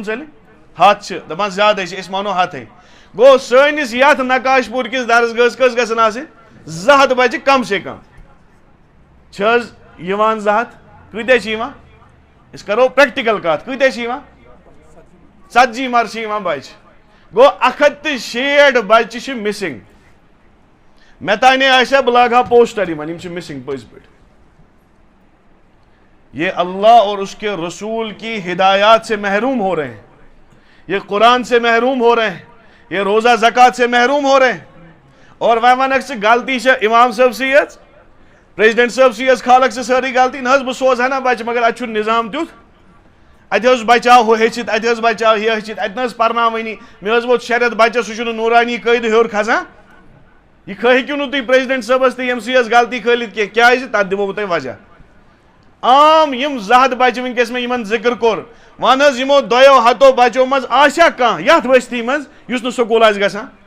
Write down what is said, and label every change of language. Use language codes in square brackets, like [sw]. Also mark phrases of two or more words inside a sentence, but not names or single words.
[ks] مُنسلک 100 چھِ دپان زیادٕ چھِ أسۍ مانو 100 گوٚو سٲنِس یتھ نقاش پوٗر کِس درسگاہس کٔژ گژھن آسٕنۍ 200 بچہِ [ur] کم سے کم [ks] چھِ حظ یِوان 200 کۭتیاہ چھِ یِوان أسۍ کرو پریکٹِکل کتھ کۭتیاہ چھِ یِوان 40 مر چھِ یِوان بچہِ گوٚو 160 بچہِ چھِ مِسنگ مےٚ تانے آسہِ بہٕ لاگہٕ ہا پوسٹر یِمن یِم چھِ مِسنگ پٔزۍ پٲٹھۍ [ur] یہ اللہ اور اس کے رسول کی ہدایات سے محروم ہو رہے ہیں یہ قرآن سے محروم ہو رہے ہیں یہ روزہ زکوٰۃ سے محروم ہو رہے ہیں اور [ks] وۄنۍ ونکھ ژٕ غلطی چھےٚ امام صٲب سی یٲژ پریزیڈنٹ صٲب سی یٲژ کھالکھ ژٕ سٲرٕے غلطی نہ حظ بہٕ سوزٕ ہا نا بچہِ مگر اتہِ چھُنہٕ نظام تیُتھ اتہِ حظ بچاو ہُہ ہیٚچھِتھ اتہِ حظ بچاو یہِ ہیٚچھِتھ اتہِ نہ حظ پرناوٲنی مےٚ حظ ووت 6 رٮ۪تھ بچس سُہ چھُنہٕ نوٗرانی قٲیدٕ ہیوٚر کھسان یہ ہیٚکِو نہٕ تُہۍ پریزیڈنٹ صٲبس تہٕ ییٚمہِ سٕے غلطی کھٲلِتھ کینٛہہ کیٛازِ تتھ دِمو بہٕ تۄہہِ وجہ عام یم 200 بچہِ ونکیٚس مےٚ یِمن ذکر کوٚر ون حظ یِمو 200 بچو منٛز آسیا کانٛہہ یتھ بستی منٛز یُس نہٕ سکوٗل آسہِ گژھان